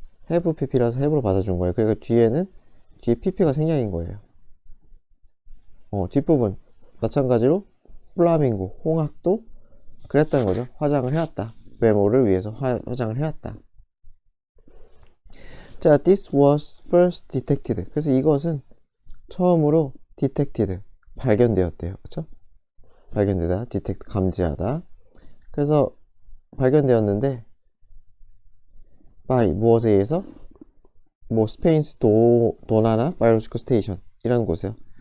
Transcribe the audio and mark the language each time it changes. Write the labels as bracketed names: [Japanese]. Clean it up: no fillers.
[Korean] have pp라서 have로 받아준 거예요. 그러니까 뒤에 pp가 생략인 거예요. 뒷부분 마찬가지로 플라밍고, 홍학도 그랬다는 거죠. 화장을 해왔다. 외모를 위해서 화장을 해왔다. [English] 자, this was first detected. [Korean] 그래서 이것은 처음으로 detected, 발견되었대요. 그쵸? 발견되다, detect, 감지하다. 그래서 발견되었는데 by, 무엇에 의해서? 뭐 스페인스 도나나 바이오로지컬 스테이션 이라는 곳이에요.